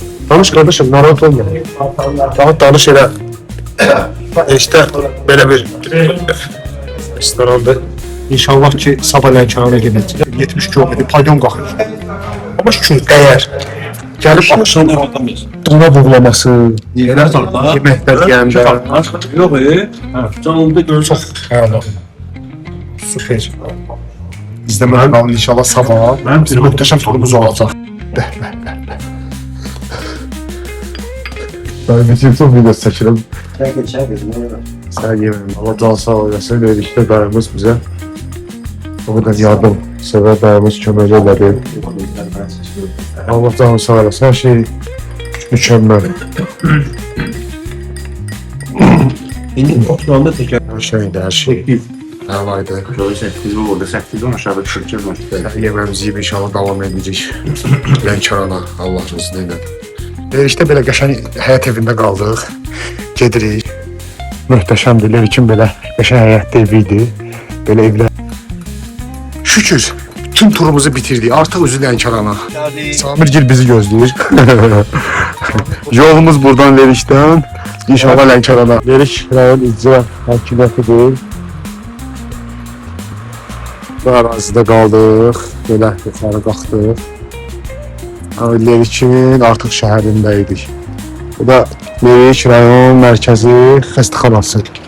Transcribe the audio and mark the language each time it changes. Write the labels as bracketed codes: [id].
[az] Danış kardeşim, narahat olma. Rahat danış elə. İşte belə bir restorandır. İnşallah ki sabah Lənkərana gedəcək. 70 kilometr paydon qalxır. Ama şükür dəyər. Gəlib akşam dona buğlaması, yeməklər yeyəndə. Yok canımda görürsən. Çox həyalı. Süper. İzləməyə qalın inşallah sabah. Bir möhtəşəm turumuz olacaq. Ben bütün son videosu çəkirəm. Sən yeməyin. Allah can sağ olasın. Dedikdə dayımız bizə o qədər yardım sevər dayımız kömək elədi. Allah can sağ olasın. Hər şey mükəmməl. Oturanda teker. Hər şeydir, hər şey. Əlaydı. [tr] Şöyle 8 orada 8'den aşağıda düşüreceğiz. [az] Yeməmizi yiyib inşallah davam edəcək. Lənkərana Allah rızı ilə. Lerikdə belə qəşəng həyat evində qaldıq. Gedirik. Möhtəşəmdir. Lerikin belə qəşəng həyatda evi idi. Belə evlər. [tr] Şükür tüm turumuzu bitirdik. [az] Artıq üzü Lənkərana. Samirgil bizi gözləyir. Yolumuz buradan Lerikdən. İnşallah Lənkərana. Lerik rayon icra hakimiyyətidir. Bu ərazidə qaldıq. Belə yuxarı qalxdıq. Lerikin artıq şəhərindəydik. Bu da Lerik rayon mərkəzi xəstəxanası.